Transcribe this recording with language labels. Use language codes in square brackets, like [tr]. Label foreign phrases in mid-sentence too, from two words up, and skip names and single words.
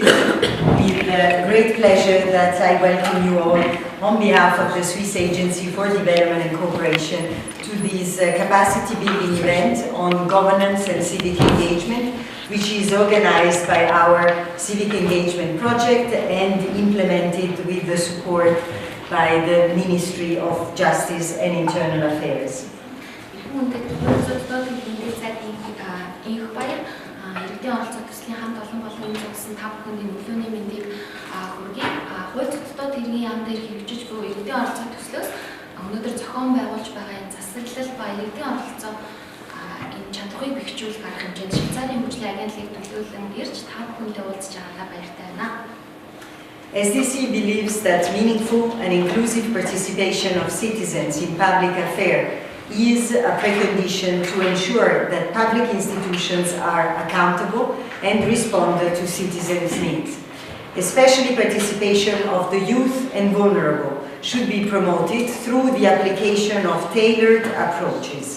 [en] with great pleasure that I welcome you all on behalf of the Swiss Agency for Development and Cooperation to this capacity building event on governance and civic engagement, which is organized by our Civic Engagement Project and implemented with the support by the Ministry of Justice and Internal Affairs. [mn] Иргэдийн оролцоо төслийн хамт олон болгон зөвсөн 5 хүнийг нөлөөний мэндийг хүргэе. Хууль зохицуулалт хэргийн яам дээр хэрэгжиж буй иргэдийн оролцоо төслөөс өнөөдөр зохион байгуулж байгаа энэ засаглал ба иргэдийн оролцоо энэ чадварыг бэхжүүлэх арга хэмжээнд Швейцарын хөгжлийн агентлагийг төлөөлөн ирж 5 хүнтэй уулзж байгаадаа баяртай байна. [en] SDC believes that meaningful and inclusive participation of citizens in public affairs is a precondition to ensure that public institutions are accountable and respond to citizens' needs. Especially participation of the youth and vulnerable should be promoted through the application of tailored approaches.